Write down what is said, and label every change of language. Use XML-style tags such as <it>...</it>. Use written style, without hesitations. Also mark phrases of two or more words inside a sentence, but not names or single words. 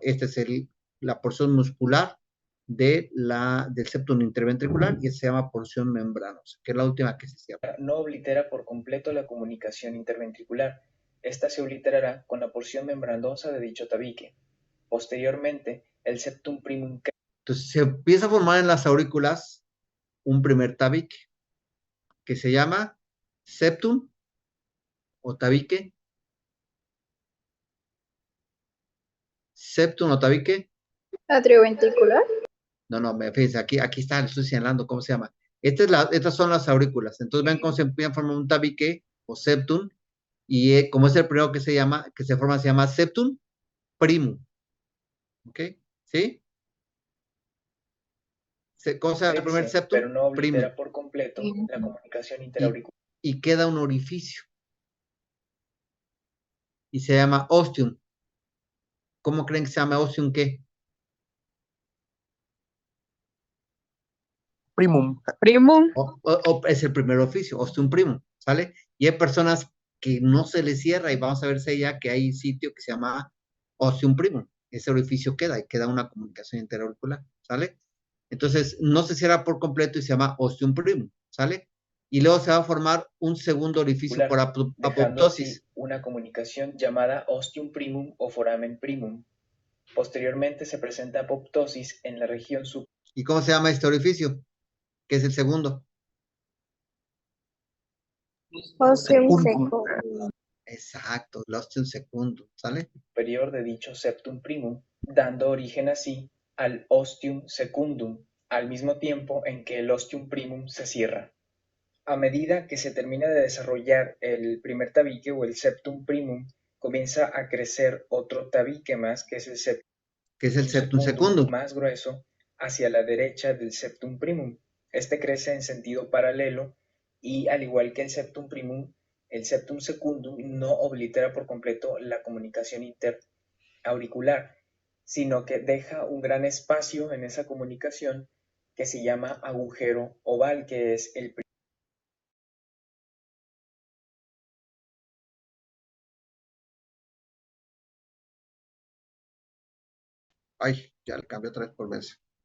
<es>Esta es la porción muscular del septum interventricular y se llama porción membranosa, que es la última que se cierra. No oblitera por completo la comunicación interventricular. Esta se obliterará con la porción membranosa de dicho tabique. Posteriormente, el</es> <la>septum primum.</la> <es>Entonces, se empieza a formar en las aurículas un primer tabique que se llama septum o tabique. Septum o tabique. Atrioventricular. No, fíjense, aquí está, le estoy señalando cómo se llama. Estas son las aurículas. Entonces ven cómo se empieza a formar un tabique o septum, y como es el primero que se forma, se llama</es> <la>septum primum.</la> <es>¿Ok? ¿Sí? ¿Cómo se llama el primer Crece, pero septum? no Primum. oblitera por completo la comunicación Y, interauricular. y queda un orificio. Y se llama ostium. ¿Cómo creen que se llama ostium qué? Primum. Primum. Es el primer oficio,</es> <la>ostium primum,</la> <es>¿sale? Y hay personas que no se les cierra y vamos a ver si ya que hay sitio que se llama</es> <la>ostium primum.</la> <es>Ese orificio queda y queda una comunicación interauricular, ¿sale? Entonces, no se cierra por completo y se llama</es> <la>ostium primum,</la> <es>¿sale? Y luego se va a formar un segundo orificio por Dejando apoptosis. así una comunicación llamada</es> <la>ostium primum</la> <es>o</es> <la>foramen primum.</la> <es>Posteriormente se presenta apoptosis en la región ¿Y cómo se llama este orificio? Que es el segundo. Ostium Secundum. seco. Exacto, el</es> <la>ostium secundum,</la> <es>¿sale? superior de dicho</es> <la>septum primum,</la> <es>dando origen así al</es> <la>ostium secundum,</la> <es>al mismo tiempo en que el</es> <la>ostium primum</la> <es>se cierra. A medida que se termina de desarrollar el primer tabique o el</es> <la>septum primum,</la> <es>comienza a crecer otro tabique más, que es el</es> <la>septum secundum</la> <es>más grueso, hacia la derecha del</es> <la>septum primum.</la> <es>Este crece en sentido paralelo y, al igual que el</es> <la>septum primum,</la> <es>el</es> <la>septum secundum</la> <es>no oblitera por completo la comunicación interauricular, sino que deja un gran espacio en esa comunicación que se llama agujero oval, que es el Ay, ya le cambié otra vez por mes.</es>